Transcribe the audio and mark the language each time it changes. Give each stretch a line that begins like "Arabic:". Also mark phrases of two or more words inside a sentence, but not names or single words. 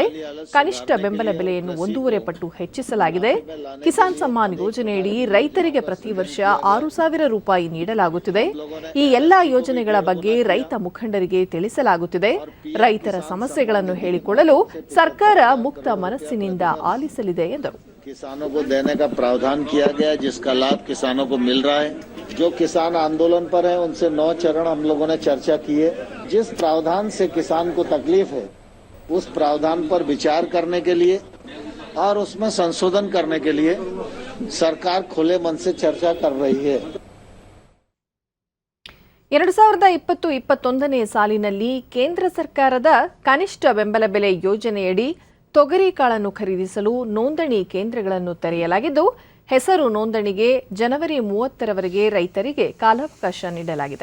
Kannada: ಕನಿಷ್ಠ ಬೆಂಬಲ ಬೆಲೆಯನ್ನು 1.5 ಪಟ್ಟು ಹೆಚ್ಚಿಸಲಾಗಿದೆ. ಕಿಸಾನ್ ಸಮ್ಮಾನ್ ಯೋಜನೆಯಡಿ ರೈತರಿಗೆ ಪ್ರತಿ ವರ್ಷ 6,000 ರೂಪಾಯಿ ನೀಡಲಾಗುತ್ತಿದೆ. ಈ ಎಲ್ಲಾ ಯೋಜನೆಗಳ ಬಗ್ಗೆ ರೈತ ಮುಖಂಡರಿಗೆ ತಿಳಿಸಲಾಗುತ್ತಿದೆ. ರೈತರ ಸಮಸ್ಯೆಗಳನ್ನು ಹೇಳಿಕೊಳ್ಳಲು ಸರ್ಕಾರ ಮುಕ್ತ ಮನಸ್ಸಿನಿಂದ ಆಲಿಸಲಿದೆ ಎಂದರು.
Hindi: किसानों को देने का प्रावधान किया गया, जिसका लाभ किसानों को मिल रहा है. जो किसान आंदोलन पर है उनसे 9 चरण हम लोगों ने चर्चा की है. जिस प्रावधान से किसान को तकलीफ है उस प्रावधान पर विचार करने के लिए और उसमें संशोधन करने के लिए सरकार खुले मन से चर्चा कर रही है.
Kannada: 2020-21ನೇ ಸಾಲಿನಲ್ಲಿ ಕೇಂದ್ರ ಸರ್ಕಾರದ ಕನಿಷ್ಠ ಬೆಂಬಲ ಬೆಲೆ ಯೋಜನೆಯಡಿ ತೊಗರಿ ಕಾಳನ್ನು ಖರೀದಿಸಲು ನೋಂದಣಿ ಕೇಂದ್ರಗಳನ್ನು ತೆರೆಯಲಾಗಿದ್ದು, ಹೆಸರು ನೋಂದಣಿಗೆ ಜನವರಿ 30ರವರೆಗೆ ರೈತರಿಗೆ ಕಾಲಾವಕಾಶ ನೀಡಲಾಗಿದೆ.